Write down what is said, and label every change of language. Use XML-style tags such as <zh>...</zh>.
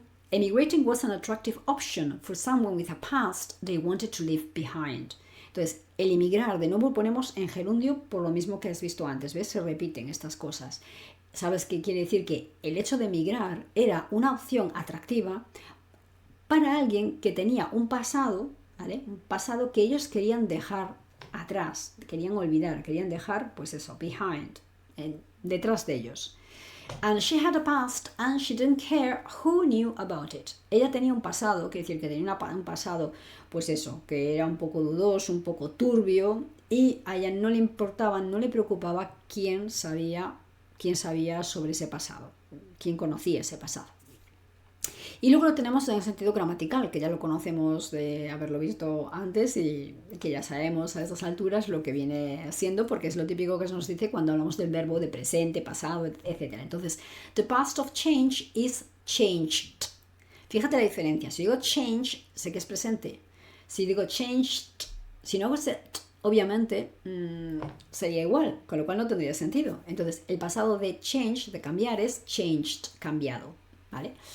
<en>Emigrating was an attractive option for someone with a past they wanted to leave behind.</en> <es>Entonces, el emigrar, de nuevo ponemos en gerundio por lo mismo que has visto antes, ¿ves? Se repiten estas cosas. ¿Sabes qué quiere decir? Que el hecho de emigrar era una opción atractiva para alguien que tenía un pasado, ¿vale? Un pasado que ellos querían dejar atrás, querían olvidar, querían dejar, pues eso, behind, detrás de ellos.</es> <en>And she had a past and she didn't care who knew about it.</en> <es>Ella tenía un pasado, quiere decir que tenía un pasado, pues eso, que era un poco dudoso, un poco turbio, y a ella no le importaba, no le preocupaba quién sabía sobre ese pasado, quién conocía ese pasado. Y luego lo tenemos en el sentido gramatical, que ya lo conocemos de haberlo visto antes y que ya sabemos a estas alturas lo que viene siendo, porque es lo típico que se nos dice cuando hablamos del verbo de presente, pasado, etc.</es> <en>Entonces, the past of change is changed.</en> <es>Fíjate la diferencia. Si digo change, sé que es presente. Si digo changed, si no hago obviamente sería igual, con lo cual no tendría sentido. Entonces, el pasado de change, de cambiar, es changed, cambiado, ¿vale?</es>